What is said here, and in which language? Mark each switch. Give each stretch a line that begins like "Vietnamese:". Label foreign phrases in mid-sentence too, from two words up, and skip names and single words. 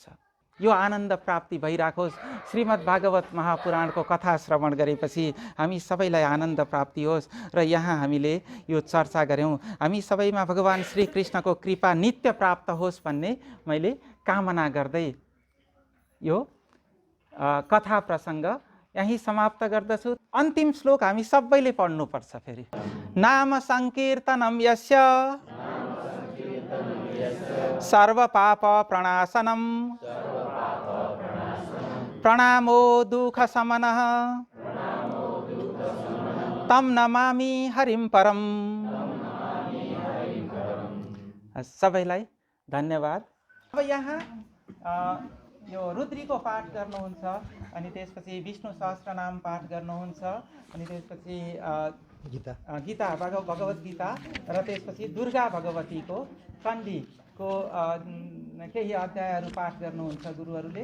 Nepali: यो आनन्द प्राप्ति भइराखोस्। श्रीमद् भागवत महापुराणको कथा श्रवण गरेपछि हामी सबैलाई आनन्द प्राप्ति होस् र यहाँ हामीले यो चर्चा गऱ्यौँ। हामी सबैमा भगवान श्रीकृष्णको कृपा नित्य प्राप्त होस् भन्ने मैले कामना गर्दै यो कथा प्रसङ्ग यही समाप्त गर्दछु। अन्तिम श्लोक हामी सबैले पढ्नुपर्छ फेरि।
Sanskrit: नाम संकीर्तनम यस्य सर्व पाप प्रणाशनम प्रणामो दुःख समनः तम नमामि हरिं परम।
Nepali: सबैलाई धन्यवाद। अब यहाँ यो रुद्रीको पाठ गर्नुहुन्छ, अनि त्यसपछि विष्णु सहस्रनाम पाठ गर्नुहुन्छ, अनि त्यसपछि गीता भगवत गीता र त्यसपछि दुर्गा भगवतीको कण्डीको केही अध्यायहरू पाठ गर्नुहुन्छ गुरुहरूले।